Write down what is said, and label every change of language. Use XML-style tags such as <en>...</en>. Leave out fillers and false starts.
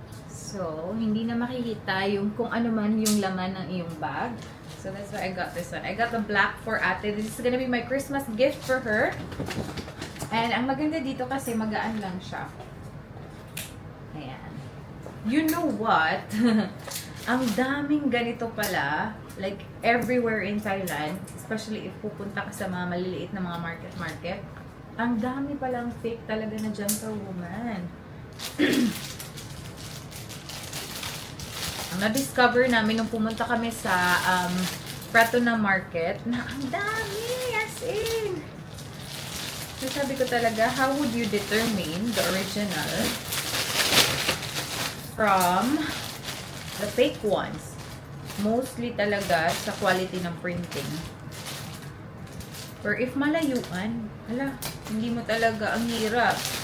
<tl>So, hindi na makikita yung kung ano man yung laman ng iyong bag.</tl> <en>So that's why I got this one. I got the black for ate. This is gonna be my Christmas gift for her.</en> <tl>And ang maganda dito kasi magaan lang siya. Ayan.</tl> <en>You know what?</en> <tl>Ang daming ganito pala.</tl> <en>Like, everywhere in Thailand. Especially if</en> <tl>pupunta ka sa mga maliliit na mga market. Ang dami palang fake talaga na Gentlewoman. Ang na-discover namin nung pumunta kami sa Pratunam Market na ang dami!</tl> <en>As in! So,</en> <tl>sabi ko talaga,</tl> <en>how would you determine the original from the fake ones?</en> <tl>Mostly talaga sa quality ng printing. Or if malayuan, hala, hindi mo talaga, ang hirap.</tl>